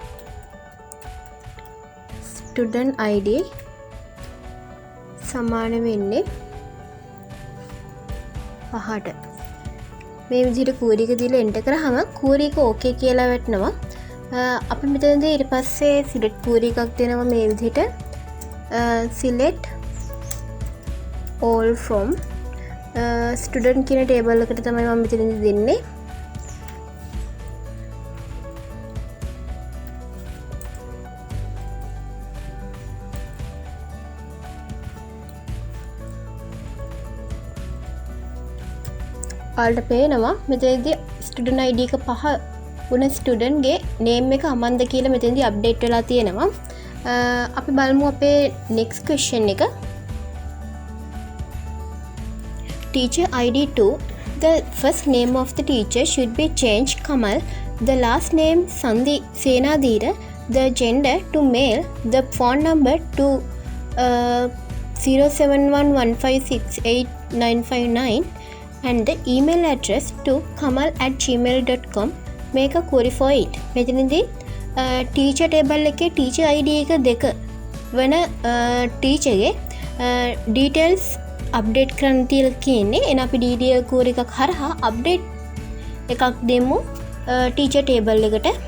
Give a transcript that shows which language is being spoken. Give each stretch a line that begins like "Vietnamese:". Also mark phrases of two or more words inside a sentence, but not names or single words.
English: student ID
Sinhala: සමාන වෙන්නේ 5ට. මේ විදිහට query එක දීලා එන්ටර් කරාම query එක okay කියලා වැටෙනවා. අපි මෙතනදී ඊට පස්සේ
English: select query
Sinhala: එකක් දෙනවා මේ විදිහට.
English: select all from student
Sinhala: කියන ටේබල් එකට තමයි මම මෙතනදී දෙන්නේ. ඔයාලට පේනවා මෙතනදී
English: student ID
Sinhala: එක 5 වුණ ස්ටුඩන්ට් ගේ නේම් එක අමන්ද කියලා මෙතනදී අප්ඩේට් වෙලා තියෙනවා. අපි බලමු අපේ
English: next question
Sinhala: එක.
English: Teacher ID 2. The first name of the teacher should be changed Kamal. The last name Sandhi Senadira. The gender to male. The phone number to 0711568959 and the email address to kamal@gmail.com. Make a query for it.
Sinhala: මෙතනදී
English: teacher table
Sinhala: එකේ
English: teacher ID
Sinhala: එක 2 වෙන teacher ගේ details අප්ඩේට් කරන්න තියලා කියන්නේ. එන අපි
English: DDL query
Sinhala: එකක් හරහා අප්ඩේට් එකක් දෙමු
English: teacher table
Sinhala: එකට.